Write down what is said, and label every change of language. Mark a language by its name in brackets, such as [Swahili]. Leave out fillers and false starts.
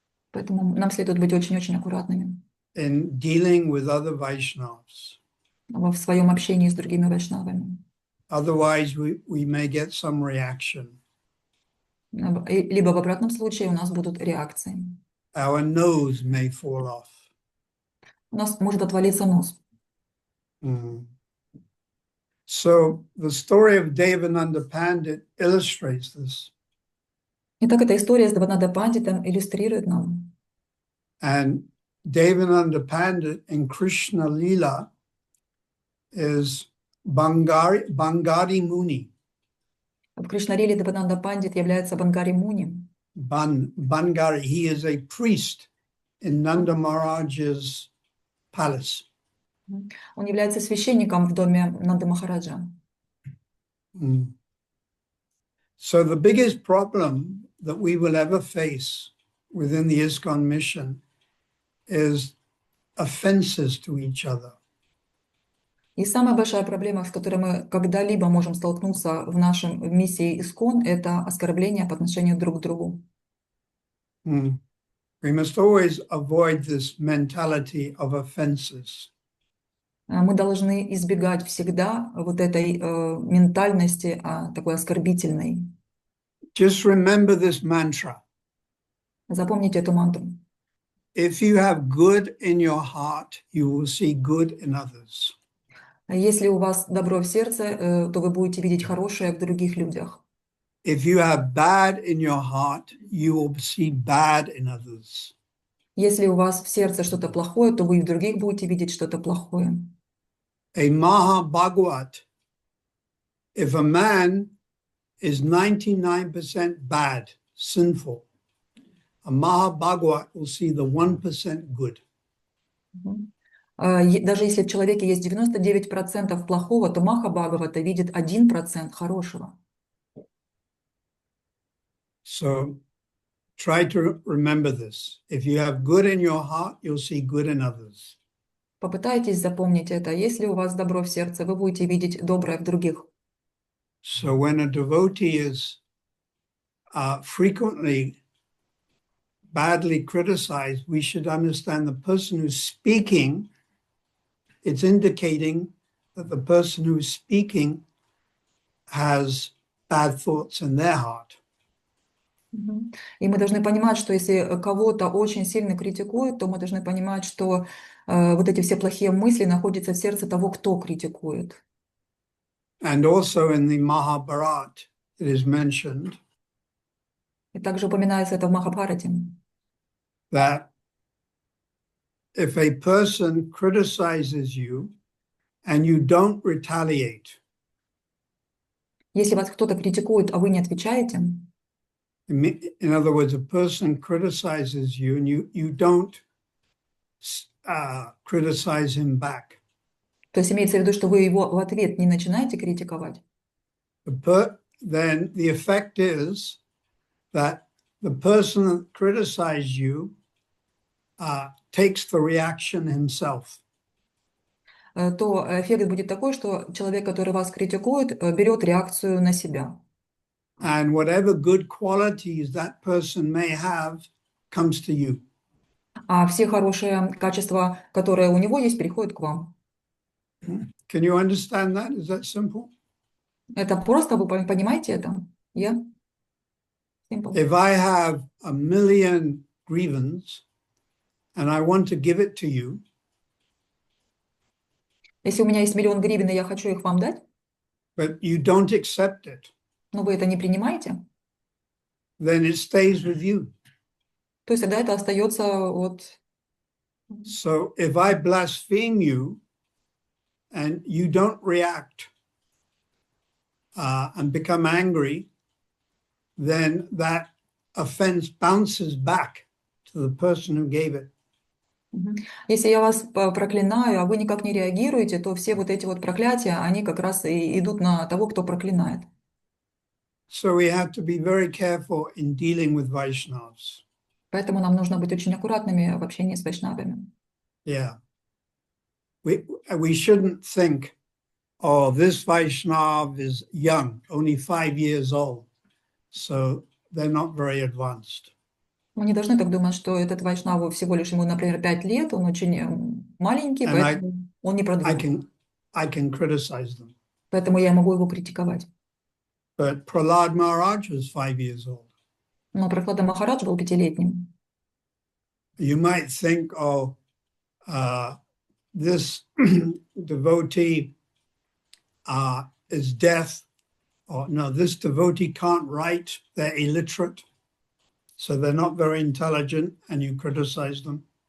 [Russian] Поэтому нам следует быть очень-очень аккуратными [English] in dealing with other Vaishnavas. [Russian] в своем общении с другими вайшнавами. [English] Otherwise, we may get some reaction. [Russian] Либо в обратном случае у нас будут реакции. [English] Our nose may fall off. [Russian] У нас может отвалиться нос. [English] So the story of Devananda Pandit illustrates this. [Russian] Итак, эта история с Девананда Пандитом иллюстрирует нам. [English] And Devananda Pandit in Krishna Lila is Bangari Muni. [Russian] В Кришнариле Девананда Пандит является Бангари Муни. [English] Bangari, he is a priest in Nanda Maharaj's palace. [Russian] Он является священником в доме Нанды Махараджа. [English] So the biggest problem that we will ever face within the ISKCON mission is offenses to each other. [Russian] И самая большая проблема, с которой мы когда-либо можем столкнуться в нашем миссии ИСККОН, это оскорбление по отношению друг к другу. [English] We must always avoid this mentality of offenses. [Russian] Мы должны избегать всегда вот этой ментальности, такой оскорбительной. [English] Just remember this mantra. [Russian] Запомните эту мантру. [English] If you have good in your heart, you will see good in others. [Russian] Если у вас добро в сердце, то вы будете видеть хорошее в других людях. [English] If you have bad in your heart, you will see bad in others. [Russian] Если у вас в сердце что-то плохое, то вы и в других будете видеть что-то плохое. [English] A Mahabhagwat, if a man is 99% bad, sinful, a Mahabhagwat will see the 1% good. [Russian] Даже если в человеке есть 99% плохого, то Маха Бхагавата видит 1% хорошего. [English] So try to remember this. If you have good in your heart, you'll see good in others. [Russian] Попытайтесь запомнить это. Если у вас добро в сердце, вы будете видеть доброе в других. [English] So when a devotee is frequently badly criticized, we should understand the person who's speaking, it's indicating that the person who's speaking has bad thoughts in their heart. [Russian] И мы должны понимать, что если кого-то очень сильно критикуют, то мы должны понимать, что вот эти все плохие мысли находятся в сердце того, кто критикует. [English] And also in the Mahabharata, it is mentioned [Russian] И также упоминается это в Махабхарате, [English] that if a person criticizes you and you don't retaliate, [Russian] если вас кто-то критикует, а вы не отвечаете, [English] in other words, a person criticizes you and you don't criticize him back, [Russian] то есть имеется в виду, что вы его в ответ не начинаете критиковать, [English] then the effect is that the person that criticized you takes the reaction himself. [Russian] то эффект будет такой, что человек, который вас критикует, берет реакцию на себя. [English] And whatever good qualities that person may have comes to you. [Russian] А все хорошие качества, которые у него есть, переходят к вам. [English] Can you understand that? Is that simple? [Russian] Это просто, вы понимаете это? [English] Yeah? Simple. If I have 1,000,000 grievances and I want to give it to you, [Russian] Если у меня есть 1,000,000 гривен, и я хочу их вам дать, [English] but you don't accept it, [Russian] но вы это не принимаете, [English] then it stays with you. [Russian] то есть тогда это остается вот... [English] So if I blaspheme you and you don't react and become angry, then that offense bounces back to the person who gave it. [Russian] Если я вас проклинаю, а вы никак не реагируете, то все вот эти вот проклятия, они как раз и идут на того, кто проклинает. [English] So we have to be very careful in dealing with Vaishnavas. [Russian] Поэтому нам нужно быть очень аккуратными в общении с вайшнавами. [English] Yeah. We shouldn't think, oh, this Vaishnav is young, only 5 years old, so they're not very advanced. [Russian] Мы не должны так думать, что этот вайшнаву всего лишь ему, например, 5 лет, он очень маленький, поэтому он не продвинут. [English] I can criticize them. [Russian] Поэтому я могу его критиковать. [English] But Prahlad Maharaj was 5 years old. [Russian] Но Прахлада Махарадж был 5-летним. [English] You might think, oh, this devotee is deaf, or no, this devotee can't write, they're illiterate, so they're not very intelligent, and you criticize them.